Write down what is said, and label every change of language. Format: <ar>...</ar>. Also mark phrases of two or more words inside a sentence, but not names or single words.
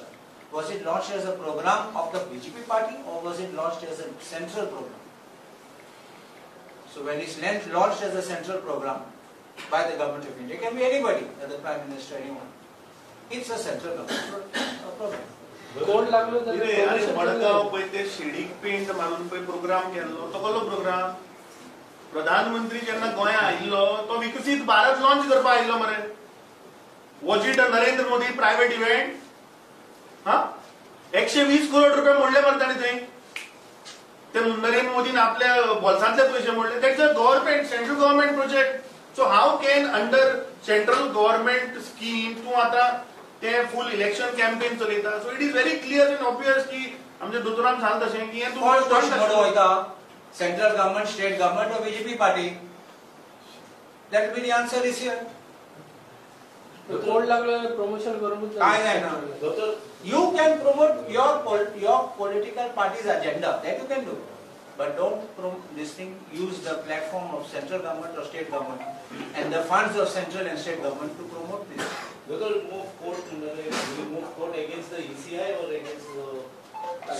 <en>Was it launched as a program of the BJP party, or was it launched as a central program? So when it's launched as a central program by the government of India, it can be anybody, the Prime Minister, anyone. It's a central government program.</en> <kok>कोण लागलो तर मडगाव पळय ते शिडीक पेंट मारून पळय प्रोग्राम केल्लो तो कसलो प्रोग्राम. प्रधानमंत्री जेन्ना गोंया आयिल्लो तो विकसीत भारत लॉन्च करपाक आयिल्लो मरे.</kok> <en>Was it a Narendra Modi private event?</en> <kok>120 करोड रुपये मोडले मरे ताणें थंय. ते नरेंद्र मोदीन आपल्या बोल्सांतले पैसे मोडले.</kok> <en>That's a government central government project. So how can under central government scheme</en> <kok>तूं आतां ते</kok> <en>full election campaign चलयता. So it is very clear and obvious</en> <kok>की आमचे दोतोरान सांगता तशें की हें तूं</kok> <en>central government, state government, or BJP party. That will be the answer is here.</en> <kok>कोण लागलो प्रमोशन करून</kok> <mr>काय नाही ना.</mr> <en>You can promote your political party's agenda. That you can do. But don't promote this thing. Use the platform of central government or state government and the funds of central and state government to promote this. Will you move court against the ECI or against the</en>